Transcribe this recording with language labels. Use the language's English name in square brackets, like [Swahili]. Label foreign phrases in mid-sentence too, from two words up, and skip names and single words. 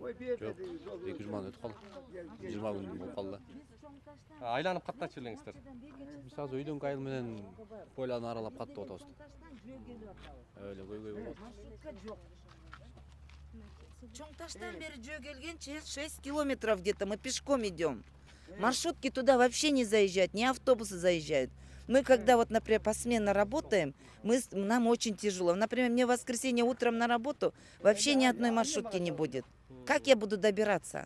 [Kyrgyz] Жок, 200 ман өтүп калды. 20 күн болуп калды. Айланып каттачы элеңиздер. Биз азыр өйдөн кайыл менен бойларын аралап каттып атабыз. Öyle көйгөй болот. Чоңташтан бери жөө келгенче [Russian] 6 километров где-то мы пешком идем. Маршрутки туда вообще не заезжают, ни автобусы заезжают. Мы когда вот, например, посменно работаем, нам очень тяжело. Например, мне в воскресенье утром на работу вообще ни одной маршрутки не будет. Как я буду добираться?